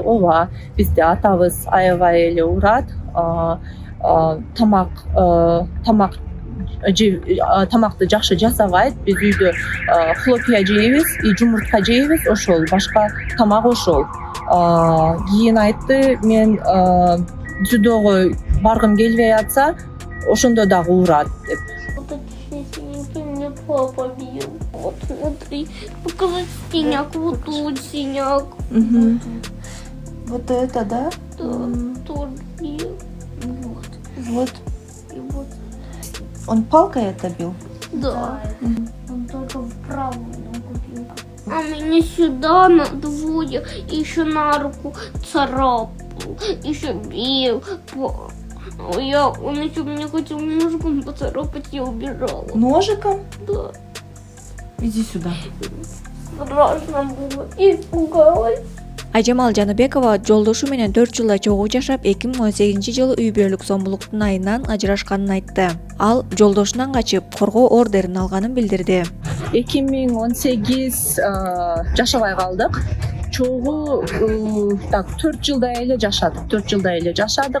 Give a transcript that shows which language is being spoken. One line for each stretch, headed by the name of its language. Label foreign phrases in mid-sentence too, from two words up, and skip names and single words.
Kyrgyz: Ооба, бизде атабыз аябай эле урат, тамакты жакшы жасабайт. Биз үйдө хлопья жейбиз, жумуртка жейбиз, ошол башка тамак ошол. Кийин айтты, мен дзюдого баргым келбей атса, ошондо дагы урат деп.
Russian: Мне папа бил. Вот смотри, показать синяк, вот тут синяк. Вот это, да? Да, тоже бил. Вот. Вот. И вот. Он палкой это бил? Да. Он только в правую ногу бил. А меня сюда на двое, еще на руку царапал, еще бил. Он еще меня хотел ножиком поцарапать, я убежала. Ножиком? Да. Иди сюда. Страшно было. Испугалась.
Kyrgyz: Айжамал Жаныбекова жолдошу менен 4 жылдай чогуу жашап, 2018-жылы үй бүлөлүк зомбулуктун айынан ажырашканын айтты. Ал жолдошунан качып, коргоо ордерин алганын билдирди. 2018 жашабай калдык. Чогуу 4 жылдай эле жашадык.